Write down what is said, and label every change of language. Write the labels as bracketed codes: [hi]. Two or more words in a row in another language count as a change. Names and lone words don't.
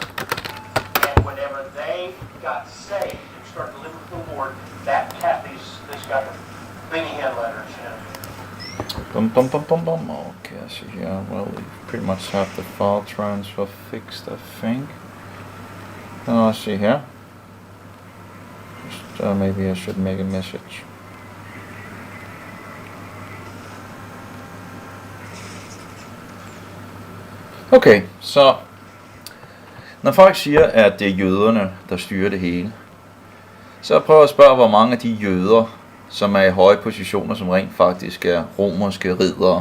[en] And whenever they got saved and started living with the Lord, that this got the Benny Hill letters, Okay, so yeah, well, we pretty much have the file transfer fixed, I think. Let's see here. Just, maybe I should make a message. [da] Okay, så når folk siger, at det er jøderne, der styrer det hele, så prøv at spørge, hvor mange af de jøder, som er i høje positioner, som rent faktisk er romerske riddere.